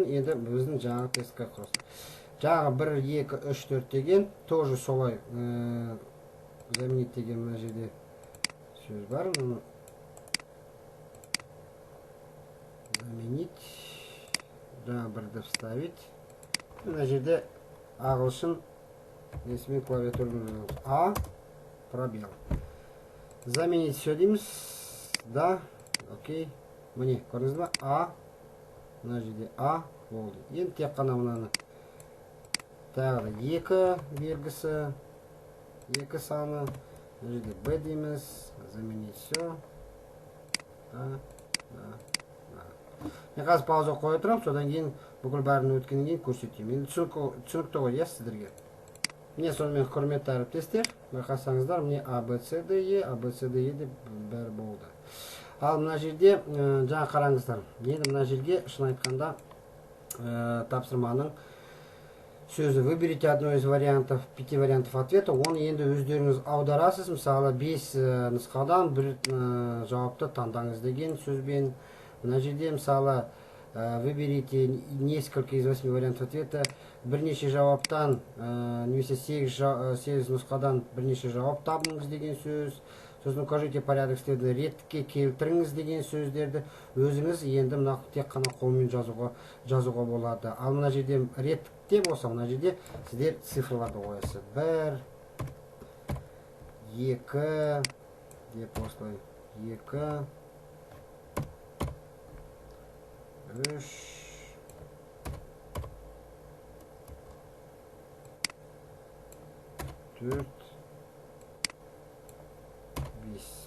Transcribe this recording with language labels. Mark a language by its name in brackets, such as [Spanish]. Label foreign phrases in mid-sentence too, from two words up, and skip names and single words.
[Kazakh] Енді біздің жаңа тестке құрсын. Жаңа 1, 2, 3, 4 деген, тоже солай заменить деген мына жерде сөз бар. Заменить. Жаңа бірді вставить. Мына жерде ағылшын несімен клавиатурын А, пробел. [Russian] Заменить все дейміз. Да, окей. [Kazakh] Міне, көрдіңіз ба? А. Мына жерде А болды. Енді тек қана мынаны тағы 2 белгісі, 2 саны, мына жерде Б дейміз, [Russian] заменить все. [Kazakh] Мен қазір пауза қоя тұрам, содан кейін бүкіл бәрін өткеннен кейін көрсетеймін. Енді түсінікті ғой, сіздерге. Міне сонымен құрметті әріптестер, байқасаңыздар, міне A, B, C, D, E, A, B, C, D, E деп бәрі болды. Ал мына жерде жаңа қараңыздар. Енді мына жерге шын айтқанда тапсырманың сөзі. [Russian] Выберите одно из вариантов, 5 вариантов ответа. [Kazakh] Оны енді өздеріңіз аударасыз. Мысалы 5 нұсқадан бір жауапты таңдаңыз деген сөзбен. Мына жерде мысалы [Russian] выберите несколько из 8 вариантов ответа. [Kazakh] Бірнеше жауаптан немесе 8 нұсқадан бірнеше жауап табыңыз деген сөз. [Russian] Сосын укажите порядок следования, [Kazakh] ретке келтіріңіз деген сөздерді өзіңіз енді мына тек қана қолмен жазуға болады. Ал мына жерде ретте болса, мына жерде сіздер цифрларды қоясыз. 1, 2 деп осылай, 2, 3, 4, 5.